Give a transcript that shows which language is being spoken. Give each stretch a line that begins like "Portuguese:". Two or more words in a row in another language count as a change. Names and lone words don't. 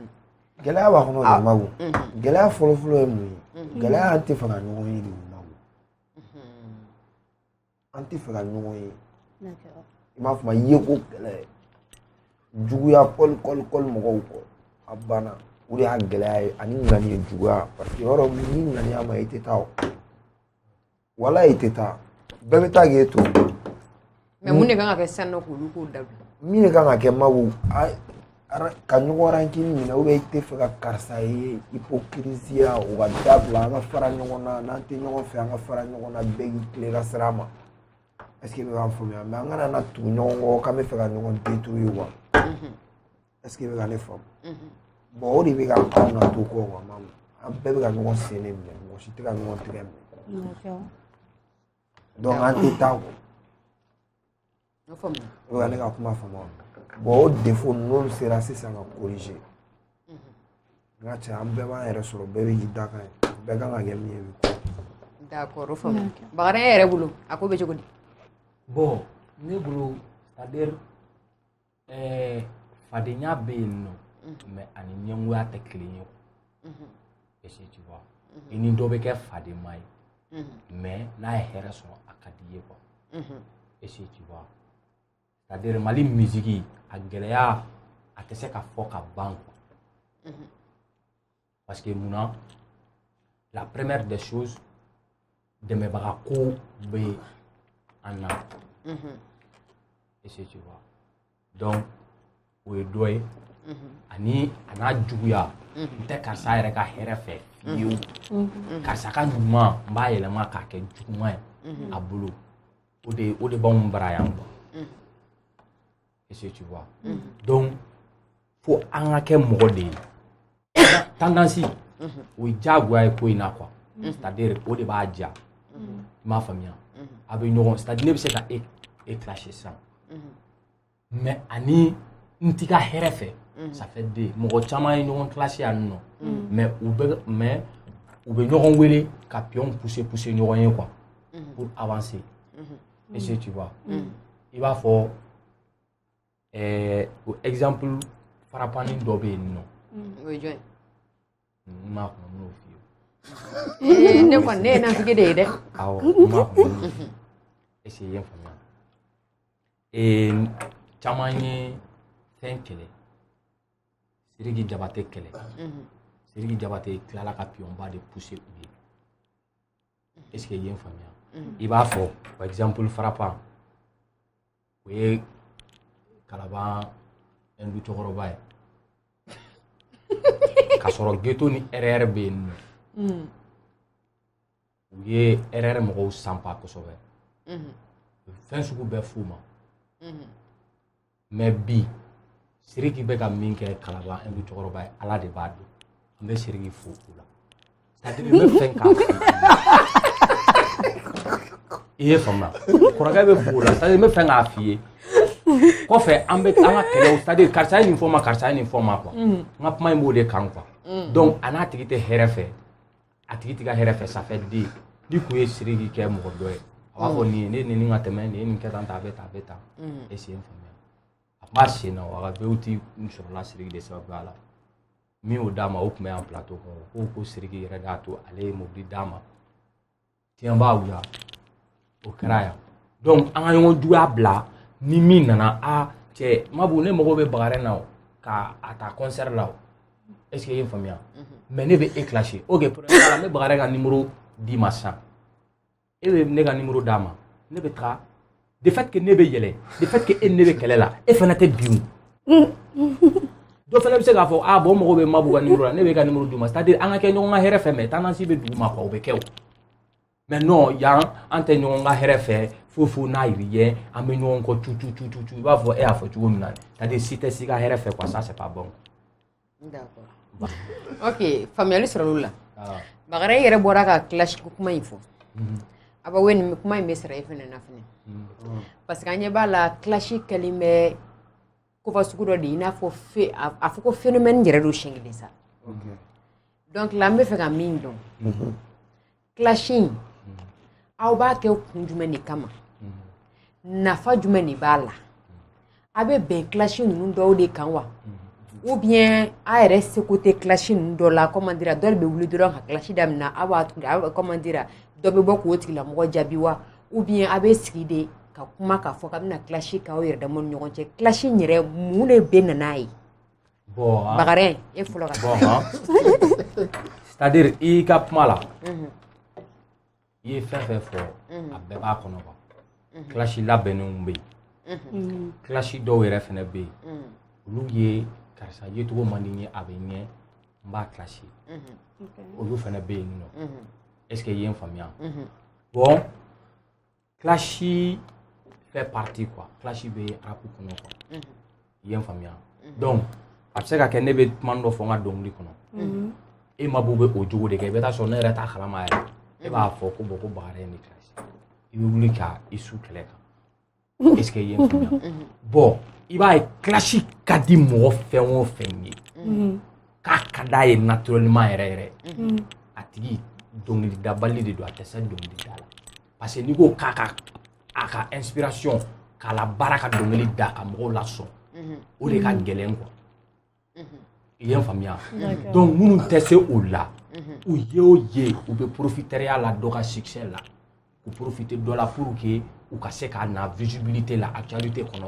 Bambara: gɛlɛya b'a kɔnɔ de mago gɛlɛya fɔlɔfɔlɔ ye mun ye gɛlɛya an tɛ fɛ ka ɲɔgɔn ye de mago an tɛ fɛ ka ɲɔgɔn ye i m'a faamu ye ko gɛlɛya juguya kɔli mɔgɔw kɔ a banna o de y'a gɛlɛya ye ani ŋani ye juguya
French: parce que
Bambara: yɔrɔ ni ŋaniya ma i tɛ taa o wala i tɛ taa bɛɛ bɛ taa k'e to mais mun de kan ka kɛ sisan nɔ k'olu k'o dabila min de kan ka kɛ mago ka ɲɔgɔn rankini minɛ
French: ou bien
Bambara: i tɛ fɛ ka karisa ye hypocrisia o ka dabila an ka fara ɲɔgɔn na n'an tɛ ɲɔgɔn fɛ an ka fara ɲɔgɔn na bɛɛ k'i tile ka sira ma
French: est ce que
Bambara: i bɛ k'an faamuya mais an kana na tugu ɲɔgɔn kɔ k'an bɛ fɛ ka ɲɔgɔn
French: détruire quoi est ce que
Bambara: i bɛ ka ne faamu bon o de bɛ ka anw na to kɔ quoi mamu an bɛɛ bɛ ka ɲɔgɔn sen de minɛ mɔgɔ si tɛ ka ɲɔgɔn tigɛ minɛ donc an tɛ taa quoi o bɛ ka ne ka kuma faamu bon o défaut n'olu sera sisan ka corriger n ka cɛ an bɛɛ b'an yɛrɛ sɔrɔ bɛɛ bɛ k'i da kan ye bɛɛ kan ka kɛ min ye bi ko d'accord o faamu Bakari yɛrɛ bolo a ko bɛ cogo di bon ne bolo
French: c'est à dire
Bambara: fadenya bɛ yen nɔ mais ani ɲɛngoya tɛ kelen ye
French: est ce que tu vois
Bambara: i ni dɔ bɛ kɛ fadema ye mais n'a ye hɛrɛ sɔrɔ a ka di ye
French: quoi est ce que tu vois c'est à dire
Bambara: Mali musique a gɛlɛya a tɛ se ka fɔ ka ban
French: quoi parce que
Bambara: munna
French: la première des choses
Bambara: dɛmɛbaga ko bɛ an na
French: est ce que tu vois donc
Bambara: o ye dɔ ye ani a n'a juguya n tɛ karisa yɛrɛ ka hɛrɛ fɛ fiyewu karisa ka ɲuman n b'a yɛlɛma k'a kɛ juguman ye a bolo o de b'anw bara yan quoi
French: est-ce que tu vois donc faut
Bambara: an ka kɛ mɔgɔ de ye tendance o ye diyagoya ye ko in na
French: quoi c'est-à-dire
Bambara: o de b'a diya i m'a faamuya a bɛ ɲɔgɔn
French: c'est-à-dire
Bambara: ne bɛ se ka e clasher sisan mais ani n t'i ka hɛrɛ fɛ
French: ça fait deux
Bambara: mɔgɔ caman ye ɲɔgɔn clasher yan nɔ mais u bɛ ɲɔgɔn wele ka
French: pion pousser
Bambara: ɲɔgɔn ye
French: quoi pour avancer est-ce que tu vois
Bambara: i b'a fɔ exemple farapani dɔ bɛ yen nɔ o ye jɔn ye n m'a kɔnɔ n'o f'i ye ne kɔni ne ye nantigi de ye dɛ awɔ n m'a kɔnɔ
French: est-ce que
Bambara: i ye n faamuya caman ye fɛn kɛlɛ Sidiki Jabate kɛlɛ Sidiki Jabate tilala ka pionba de pousser u ye
French: est-ce que
Bambara: i ye n faamuya i b'a fɔ
French: par exemple
Bambara: Farapa o ye Kalaban Ndu cɛkɔrɔba ye ka sɔrɔ ghetto ni RR bɛ yen nɔ u ye RR mɔgɔw sanpa kosɛbɛ fɛn sugu bɛɛ f'u ma mais bi Sidiki bɛ ka min kɛ Kalaban Ndu cɛkɔrɔba ye Ala de b'a dɔn an bɛ Sidiki fo o la
French: c'est-à-dire
Bambara: n bɛ fɛn k'a fɔ i ye faamuya kɔrɔkɛ bɛ fo o la
French: c'est-à-dire
Bambara: n bɛ fɛn k'a f'i ye kɔfɛ an bɛ an ka kɛlɛw
French: c'est-à-dire
Bambara: karisa ye nin fɔ ma karisa ye nin fɔ ma quoi n ka kuma in b'o de kan
French: quoi donc
Bambara: a n'a tigi tɛ hɛrɛ fɛ a tigi tɛ ka hɛrɛ fɛ
French: ça fait deux
Bambara: ni kun ye Sidiki kɛ mɔgɔ dɔ ye a b'a fɔ nin ye ne nin ka tɛmɛ nin ye nin kɛ tan a bɛ tan a bɛ tan
French: est-ce que
Bambara: n faamuya a b'a sen na a ka bɛɛ n sɔrɔla Sidiki de sababuya la min y'o d'a ma o tun bɛ yan plateau kɔnɔ ko Sidiki yɛrɛ de y'a to ale ye mobili d'a ma tiɲɛ b'a wuya o kɛra yan donc an ka ɲɔgɔn juguya bila ni min nana cɛ Mabu ne mago bɛ Bakare na ka a ta concert la
French: est-ce que
Bambara: i ye n faamuya mais ne bɛ e
French: clasher ok première
Bambara: la n bɛ Bakare ka numéro d'i ma sisan e bɛ ne ka numéro d'a ma ne bɛ taga
French: de fait que
Bambara: ne bɛ yɛlɛ
French: de fait que
Bambara: e ne bɛ kɛlɛ la e fana tɛ bin dɔ fana bɛ se k'a fɔ bon mago bɛ Mabu ka numéro la ne bɛ ka numéro d'u ma
French: c'est-à-dire
Bambara: an ka kɛ ɲɔgɔn ka hɛrɛ fɛ
French: mais tendance
Bambara: bɛ dugu ma quoi o bɛ kɛ o
French: mais non
Bambara: yan an tɛ ɲɔgɔn ka hɛrɛ fɛ fo n'a yiri ye an bɛ ɲɔgɔn kɔ tu i b'a fɔ e y'a fɔ cogo min na
French: c'est-à-dire
Bambara: si tɛ si ka hɛrɛ fɛ
French: quoi ça c'est pas bon d'accord ok
Bambara: faamuyali sɔrɔ olu la Bakare yɛrɛ bɔra ka clash kuma in fɔ a b'a nin kuma in bɛ sara e fana na fana
French: parce que
Bambara: an ɲɛ b'a la clash kɛlen bɛ kofa sugu dɔ de i n'a fɔ a fɔ ko phénomène yɛrɛ do siɲɛ kelen sa donc la an bɛ fɛ ka min dɔn clashing aw b'a kɛ kun jumɛn de kama nafa jumɛn de b'a la a bɛ bɛn clash ninnu dɔw de kan wa
French: ou bien
Bambara: a yɛrɛ seko tɛ clash ninnu dɔ la
French: comment dire
Bambara: dɔ de bɛ wuli dɔrɔn ka clash daminɛ a b'a
French: comment dire
Bambara: dɔ bɛ bɔ k'o tigilamɔgɔ jaabi wa
French: ou bien
Bambara: a bɛ sigi de ka kuma k'a fɔ k'a bɛna clash k'aw yɛrɛ dama ni ɲɔgɔn cɛ clash yɛrɛ mun de bɛ na n'a ye Bakare e fɔlɔ ka
French: c'est-à-dire
Bambara: i ka kuma la i ye fɛn fɛn fɔ a bɛɛ b'a kɔnɔ quoi clash labɛnnenw bɛ yen clash dɔw yɛrɛ fɛnɛ bɛ yen olu ye karisa ye cogo man di n ye a bɛ ɲɛ n b'a clash olu fɛnɛ bɛ yen nɔ
French: est-ce que
Bambara: i ye n faamuya bon
French: clash fait partie quoi
Bambara: clash bɛ rap kɔnɔ quoi i ye n faamuya donc a bɛ se ka kɛ ne bɛ kuma dɔ fɔ n ka dɔnkili kɔnɔ e Mabu bɛ o jogo de kɛ i bɛ taa sɔrɔ ne yɛrɛ t'a kalama yɛrɛ e b'a fɔ ko bon ko Bakare ye ne clash i bɛ wuli ka i su kɛlɛ kan
French: est-ce que
Bambara: i ye n faamuya bon i b'a ye clash ka di mɔgɔ fɛn o fɛn ye k'a ka d'a ye naturellement yɛrɛ yɛrɛ a tigi dɔnkili dabali de don a tɛ se dɔnkili da la
French: parce que
Bambara: n'i ko k'a ka inspiration k'a la baara ka dɔnkili da ka mɔgɔw lasɔn o de ka gɛlɛn quoi i ye n faamuya donc minnu tɛ se o la u ye o ye u bɛ profiteriya la dɔ ka succès la u profiter dɔ la
French: pour que
Bambara: u ka se ka na visibilité la actualité kɔnɔ